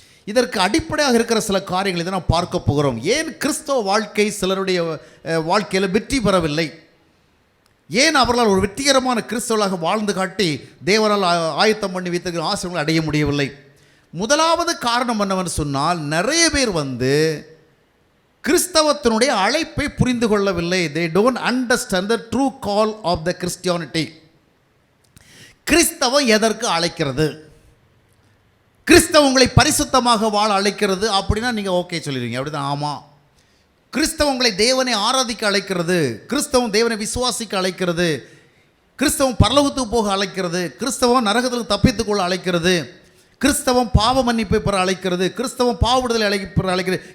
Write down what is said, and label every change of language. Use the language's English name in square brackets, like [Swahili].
[Tamil] இதற்கு அடிப்படையாக இருக்கிற சில காரியங்களை தான் நாம் பார்க்க போகிறோம். ஏன் கிறிஸ்தவ வாழ்க்கை சிலருடைய வாழ்க்கையில் வெற்றி பெறவில்லை? ஏன் அவர்களால் ஒரு வெற்றிகரமான கிறிஸ்தவர்களாக வாழ்ந்து காட்டி தேவனால் ஆயத்தம் பண்ணி வைத்திருக்கிற ஆசீர்வாதங்களை அடைய முடியவில்லை? முதலாவது காரணம் என்னவென்று சொன்னால், நிறைய பேர் கிறிஸ்தவத்தினுடைய அழைப்பை புரிந்து கொள்ளவில்லை. [English] they don't understand the true call of the Christianity. [Tamil] கிறிஸ்தவம் எதற்கு அழைக்கிறது? கிறிஸ்தவம் உங்களை பரிசுத்தமாக வாழ அழைக்கிறது அப்படின்னா நீங்கள் ஓகே சொல்லிடுவீங்க, அப்படிதான். ஆமாம். கிறிஸ்தவம் உங்களை தேவனை ஆராதிக்க அழைக்கிறது, கிறிஸ்தவம் தேவனை விசுவாசிக்க அழைக்கிறது, கிறிஸ்தவம் பரலோகத்துக்கு போக அழைக்கிறது, கிறிஸ்தவம் நரகத்துக்கு தப்பித்துக்கொள்ள அழைக்கிறது, கிறிஸ்தவம் பாவ மன்னிப்பை பெற அழைக்கிறது, கிறிஸ்தவம் பாவ விடுதலை பெற அழைக்கிறது.